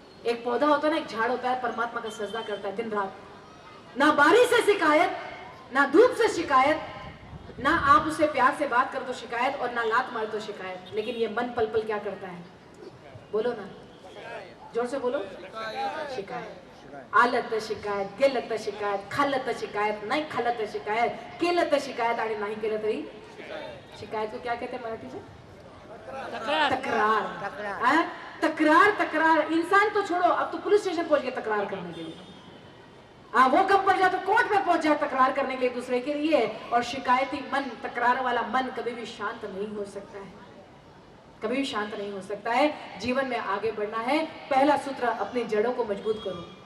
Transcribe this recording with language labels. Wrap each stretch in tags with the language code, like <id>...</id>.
<hi>एक पौधा होता है ना, एक झाड़ होता है, परमात्मा का सजदा करता है दिन रात। ना बारिश से शिकायत, ना धूप से शिकायत, ना आप उससे प्यार से बात कर तो शिकायत, और ना लात मार तो शिकायत। लेकिन ये मन पल पल क्या करता है? बोलो ना, जोर से बोलो। शिकायत।</hi> <mr>आलत शिकायत, गेलत शिकायत, खालत शिकायत, नाही खालत शिकायत, केलत शिकायत आणि नाही केलं तरी शिकायत</mr> <hi>को क्या कहते हैं मराठी में? तकरार। तकरार। इंसान तो छोड़ो, अब तो पुलिस स्टेशन पहुंच गया तकरार करने के लिए। वो कब पड़ जाए तो कोर्ट में पहुंच जाए तकरार करने के लिए दूसरे के लिए। और शिकायती मन, तकरार वाला मन कभी भी शांत नहीं हो सकता है, कभी भी शांत नहीं हो सकता है। जीवन में आगे बढ़ना है, पहला सूत्र अपनी जड़ों को मजबूत करो।</hi>